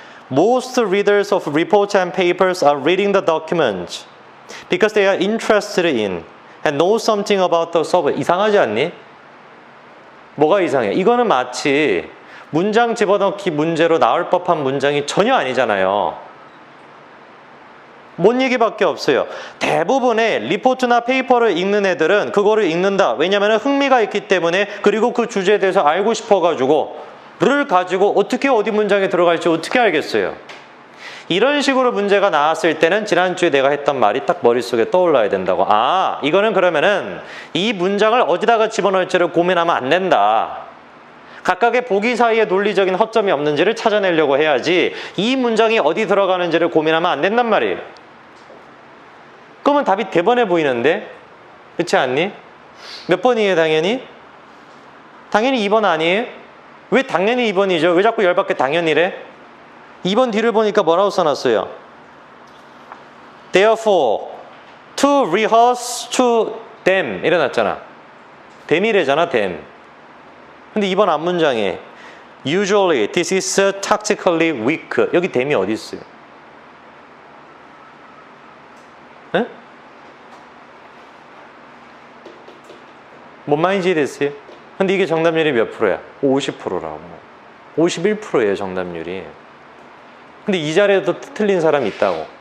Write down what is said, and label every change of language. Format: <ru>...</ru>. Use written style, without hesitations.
<en>Most readers of reports and papers are reading the documents because they are interested in and know something about the subject.</en> <ko>이상하지 않니? 뭐가 이상해? 이거는 마치 문장 집어넣기 문제로 나올 법한 문장이 전혀 아니잖아요. 뭔 얘기밖에 없어요. 대부분의 리포트나 페이퍼를 읽는 애들은 그거를 읽는다. 왜냐하면 흥미가 있기 때문에, 그리고 그 주제에 대해서 알고 싶어가지고 를 가지고 어떻게 어디 문장에 들어갈지 어떻게 알겠어요. 이런 식으로 문제가 나왔을 때는 지난주에 내가 했던 말이 딱 머릿속에 떠올라야 된다고. 아, 이거는 그러면은 이 문장을 어디다가 집어넣을지를 고민하면 안 된다. 각각의 보기 사이에 논리적인 허점이 없는지를 찾아내려고 해야지 이 문장이 어디 들어가는지를 고민하면 안 된단 말이에요. 그러면 답이 대번해 보이는데? 그렇지 않니? 몇 번이에요, 당연히? 당연히 2번 아니에요? 왜 당연히 2번이죠? 왜 자꾸 열받게 당연히래? 2번 뒤를 보니까 뭐라고 써놨어요?</ko> <en>Therefore, to rehearse to them</en> <ko>이래놨잖아.</ko> <en>them이래잖아, them.</en> <ko>근데 2번 앞문장에</ko> <en>Usually, this is tactically weak.</en> <ko>여기 them이 어디 있어요? 에? 뭔 말인지 됐어요? 근데 이게 정답률이 몇 프로야? 50%라고. 51%예요, 정답률이. 근데 이 자리에도 틀린 사람이 있다고.</ko>